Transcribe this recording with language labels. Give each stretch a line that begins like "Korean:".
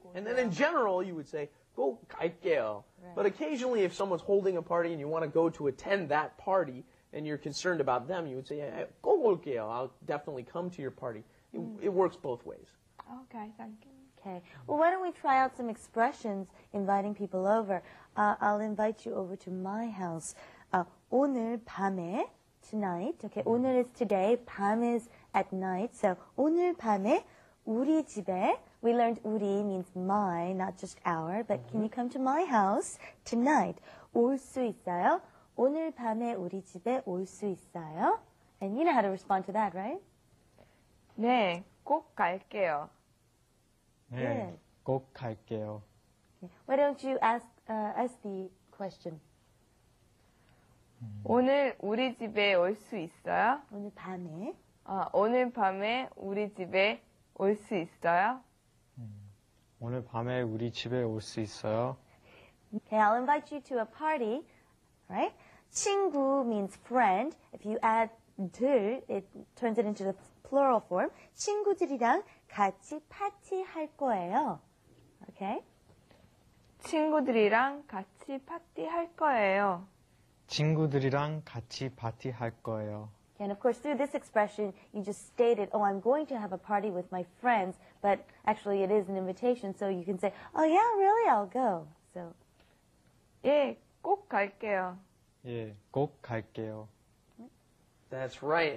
English: And then in general, you would say 꼭 갈게요. But occasionally, if someone's holding a party and you want to go to attend that party and you're concerned about them, you would say 꼭 올게요. I'll definitely come to your party. It works both ways. Okay, thank you. Okay. Well, why don't we try out some expressions inviting people over? I'll invite you over to my house.
Korean: 오늘 밤에, tonight.
English: Okay, 오늘 is today, 밤 is at night.
Korean: So 오늘 밤에 우리 집에.
English: We learned 우리 means my, not just our. But can you come to my house tonight?
Korean: 올 수 있어요? 오늘 밤에 우리 집에 올 수 있어요?
English: And you know how to respond to that, right?
Korean: 네, 꼭 갈게요. 네, 꼭 갈게요.
English: Why don't you ask the question?
Korean: 오늘 우리 집에 올 수 있어요? 오늘 밤에. 오늘 밤에 우리 집에 올 수 있어요? 오늘 밤에 우리 집에 올 수 있어요?
English: Okay, I'll invite you to a party, right? 친구 means friend. If you add 들, it turns it into the plural form.
Korean: 친구들이랑 같이 파티할 거예요.
English: Okay?
Korean: 친구들이랑 같이 파티할 거예요. 친구들이랑 같이 파티할 거예요.
English: And of course, through this expression, you just stated, oh, I'm going to have a party with my friends, but actually it is an invitation, so you can say, oh yeah, really, I'll go. So,
Korean: 예, 꼭 갈게요. 예, 꼭 갈게요.
English: That's right.